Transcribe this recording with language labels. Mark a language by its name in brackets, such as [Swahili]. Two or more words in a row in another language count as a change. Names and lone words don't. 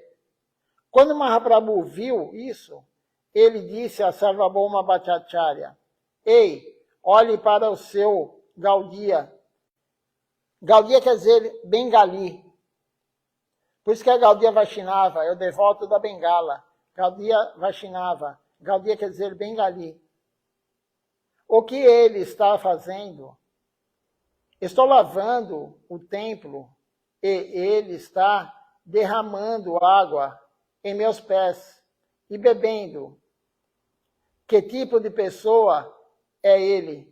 [Portuguese] Quando Mahaprabhu viu isso, ele disse a Sarvabhauma Bhattacharya, ei, olhe para o seu Gaudiya. Gaudiya quer dizer Bengali. Por isso que a Gaudiya Vaishnava é o devoto da Bengala. Gaudiya Vaishnava. Gaudiya quer dizer Bengali. O que ele está fazendo? Estou lavando o templo e ele está derramando água em meus pés e bebendo. Que tipo de pessoa é ele?